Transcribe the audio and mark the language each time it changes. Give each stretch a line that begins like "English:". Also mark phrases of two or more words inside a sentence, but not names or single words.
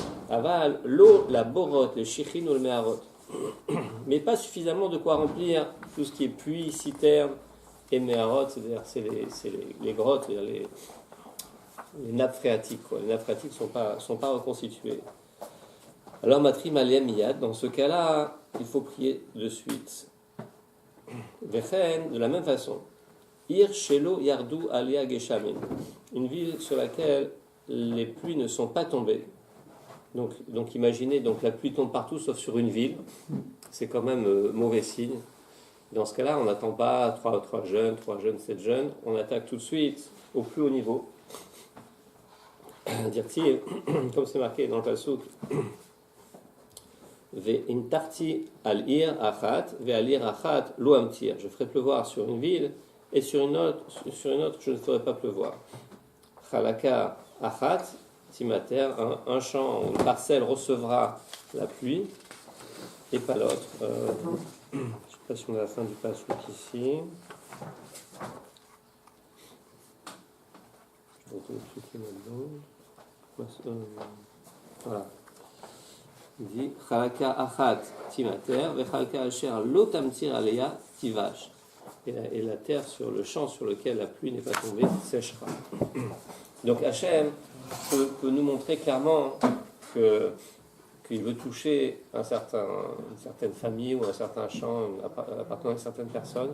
French: Aval, l'eau, la borote, le shichin ou le meharot. Mais pas suffisamment de quoi remplir tout ce qui est puits, citernes et meharot, c'est-à-dire c'est les grottes, c'est-à-dire les nappes phréatiques. Quoi. Les nappes phréatiques ne sont pas reconstituées. Alors,
Hebrew: מתריעים עליה מיד,
French: dans ce cas-là, il faut prier de suite. Vechen, de la même façon.
Hebrew: עיר שלא ירדו עליה גשמים.
French: Une ville sur laquelle les pluies ne sont pas tombées. Donc imaginez, donc la pluie tombe partout sauf sur une ville. C'est quand même mauvais signe. Dans ce cas-là, on n'attend pas 3 jeunes, 7 jeunes. On attaque tout de suite au plus haut niveau. Dire-t-il, comme c'est marqué dans le Passouk,
Hebrew: והמטרתי על עיר אחת ועל עיר אחת לא אמטיר.
French: Je ferai pleuvoir sur une ville, et sur une autre, je ne ferai pas pleuvoir.
Hebrew: חלקה אחת תמטר,
French: un champ, une parcelle recevra la pluie, et pas l'autre. Je ne sais pas si on a la fin du Passouk ici. Je vais cliquer là-dedans. Voilà. Il dit
Hebrew: חלקה אחת תמטר וחלקה אשר לא תמטיר עליה תיבש.
French: Et la terre sur le champ sur lequel la pluie n'est pas tombée séchera. Donc Hachem peut nous montrer clairement qu'il veut toucher une certaine famille ou un certain champ appartenant à une certaine personne.